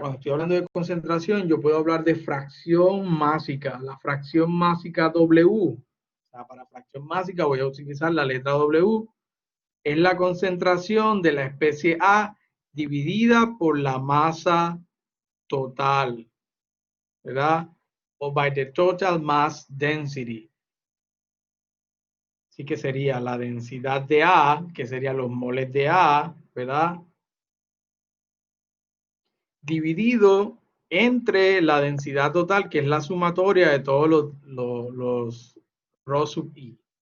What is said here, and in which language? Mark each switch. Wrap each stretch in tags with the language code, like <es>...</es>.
<es>Cuando estoy hablando de concentración, yo puedo hablar de fracción másica, la fracción másica W. O sea, para fracción másica voy a utilizar la letra W. Es la concentración de la especie A dividida por la masa total, ¿verdad?</es> <en>O by the total mass density.</en> <es>Así que sería la densidad de A, que serían los moles de A, ¿verdad? Dividido entre la densidad total, que es la sumatoria de todos los ρ sub i.</es>